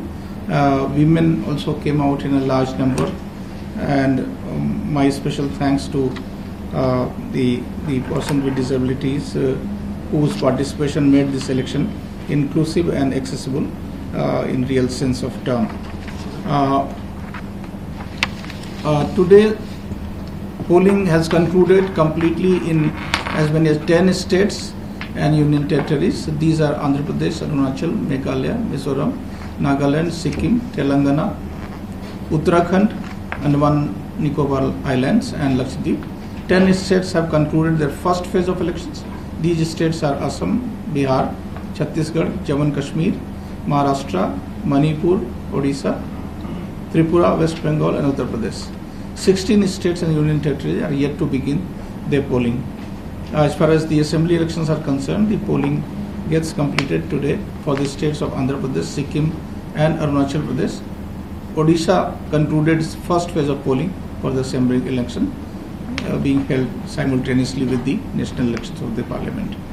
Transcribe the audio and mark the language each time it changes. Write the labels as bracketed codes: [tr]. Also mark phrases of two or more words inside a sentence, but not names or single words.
[en] Women also came out in a large number, and my special thanks to the person with disabilities whose participation made this election inclusive and accessible in real sense of term. Today, polling has concluded completely in as many as 10 states and union territories. These are Andhra Pradesh, Arunachal, Meghalaya, Mizoram, Nagaland, Sikkim, Telangana, Uttarakhand, Andaman Nicobar Islands and Lakshadweep. 10 states have concluded their first phase of elections. These states are Assam, Bihar, Chhattisgarh, Jammu and Kashmir, Maharashtra, Manipur, Odisha, Tripura, West Bengal and Uttar Pradesh. 16 states and union territories are yet to begin their polling. As far as the assembly elections are concerned, the polling gets completed today for the states of Andhra Pradesh, Sikkim and Arunachal Pradesh. Odisha concluded its first phase of polling for the assembly election being held simultaneously with the national elections of the parliament.